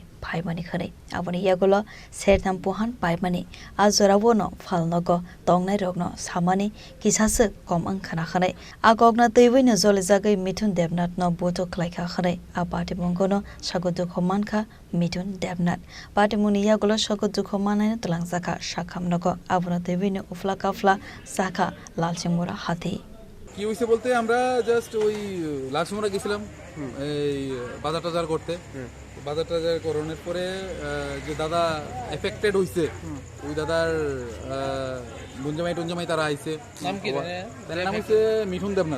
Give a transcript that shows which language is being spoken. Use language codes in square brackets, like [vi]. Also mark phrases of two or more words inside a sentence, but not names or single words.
[trp] phaimani khane aboni yagulo sertam pohan paimani ajorabo no phalnogo tongnai rokno samani kisase kom angkhana khane agogna teiwino jolijagai mithun devnath no boto khlaikha khane a patimonggono sagudu khomankha mithun devnath patimoni yagulo sagudu khomanai tlangjaka sakhamnogo aboni teiwino ufla kafla saka lalsingmura hati [bn] কি হইছে বলতে আমরা জাস্ট ওই লালসিমরা গেছিলাম এই বাজার টাজার করতে বাজার টাজার করানোর পরে যে দাদা এফেক্টেড হইছে ওই দাদার গুঞ্জামাই তারা আইছে নাম কি তার নাম হচ্ছে মিঠুন দেবনাথ